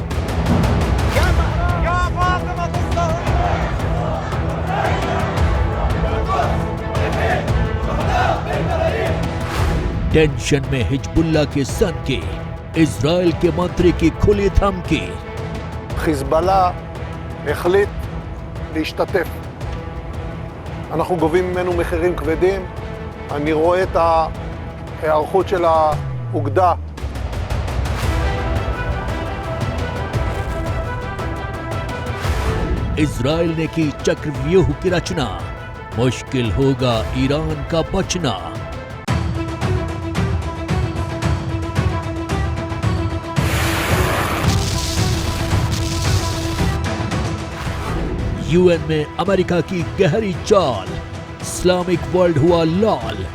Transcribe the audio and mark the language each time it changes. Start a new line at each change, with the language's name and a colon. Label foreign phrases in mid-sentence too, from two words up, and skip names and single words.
Hindi: टेंशन में हिजबुल्लाह के सन के, इजरायल के मंत्री की खुली धमकी।
Hebrew: חיזבאללה החליט להשתתף. אנחנו גובים ממנו מחירים כבדים. אני רואה את ההיערכות של האוגדה.
Hindi: इजरायल ने की चक्रव्यूह की रचना, मुश्किल होगा ईरान का बचना। यूएन में अमेरिका की गहरी चाल,
English: Islamic world
Hindi: हुआ लाल।